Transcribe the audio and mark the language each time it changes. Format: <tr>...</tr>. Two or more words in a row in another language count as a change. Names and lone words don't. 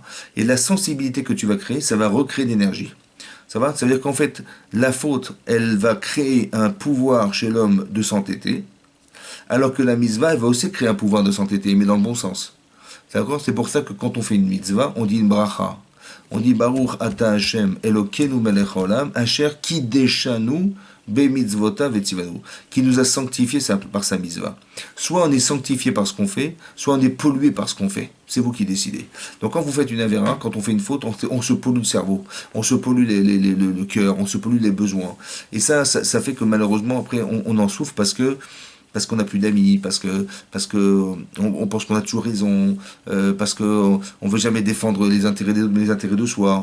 <fr>Et la sensibilité que tu vas créer, ça va recréer d'énergie. Ça va? Ça veut dire qu'en fait, la faute, elle va créer un pouvoir chez l'homme de s'entêter, alors que la mitzvah, elle va aussi créer un pouvoir de s'entêter, mais dans le bon sens. D'accord? C'est pour ça que quand on fait une mitzvah, on dit une bracha. On dit</fr> <he>ברוך אתה השם אלוקינו מלך העולם אשר קדשנו במצוותיו וצונו,</he> <fr>qui nous a sanctifiés par sa mitzvah. Soit on est sanctifié par ce qu'on fait, soit on est pollué par ce qu'on fait. C'est vous qui décidez. Donc quand vous faites une avéra, quand on fait une faute, on se pollue le cerveau, on se pollue le cœur, on se pollue les besoins. Et ça fait que malheureusement après on en souffre parce qu'on n'a plus d'amis, parce que on pense qu'on a toujours raison, parce que on veut jamais défendre les intérêts de soi.</fr>